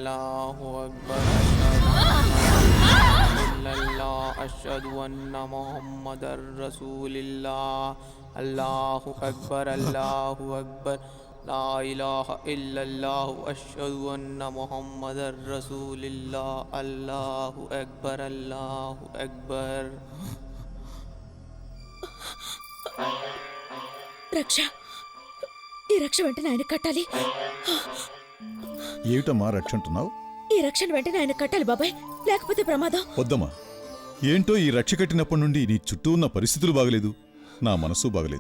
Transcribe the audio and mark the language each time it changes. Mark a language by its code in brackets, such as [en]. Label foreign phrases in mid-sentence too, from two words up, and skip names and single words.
[ar] أشهد أن محمدا رسول الله الله أكبر لا إله إلا الله أشهد أن محمدا رسول الله الله أكبر [te] రక్ష, ఈ రక్ష వెంటనే ఆయన కట్టాలి. ఏమిటమ్మా రక్ష అంటున్నావు? ఈ రక్షణ వెంటనే ఆయన కట్టాలి బాబాయ్, లేకపోతే ప్రమాదం. వద్దమ్మా, ఏంటో ఈ రక్ష కట్టినప్పటి నుండి నీ చుట్టూ ఉన్న పరిస్థితులు బాగలేదు, నా మనసు బాగలేదు.